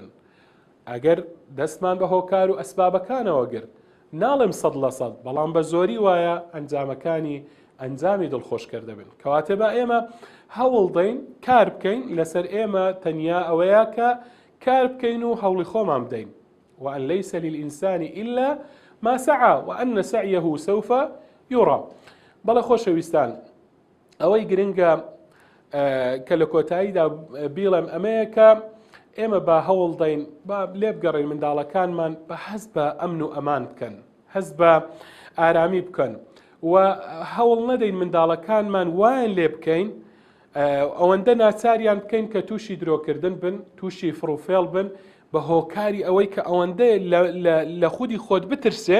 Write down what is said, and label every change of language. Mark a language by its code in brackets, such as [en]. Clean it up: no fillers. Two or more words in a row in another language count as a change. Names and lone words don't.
[ckb] ئەگەر دەستمان بە هۆکار و ئەسبابەکانەوە گرت، ناڵێم 100%، بەڵام بە زۆری وایە ئەنجامەکانی ئەنجامی دڵخۆشکەر دەبن. کەواتە بە ئێمە هەوڵ دەین کار بکەین، لەسەر ئێمە تەنیا ئەوەیە کە کار بکەین و هەوڵی خۆمان بدەین. [ar] وأن ليس للإنسان إلا ما سعى وأن سعيه سوف يرى. [ckb] بەڵێ خۆشەویستان، ئەوەی گرنگە کە لە کۆتاییدا بیڵێم ئەمەیە کە ئێمە بە هەوڵ دەین با لێ بگەڕین منداڵەکانمان بە حەز بە ئەمن و ئەمان بکەن، حەز بە ئارامی بکەن و هەوڵ نەدەین منداڵەکانمان وایان لێ بکەین ئەوەندە ناچاریان بکەین کە تووشی درۆکردن بن، تووشی فڕوفێڵ بن، بە هۆکاری ئەوەی کە ئەوەندە لە خودی خۆت بترسێن.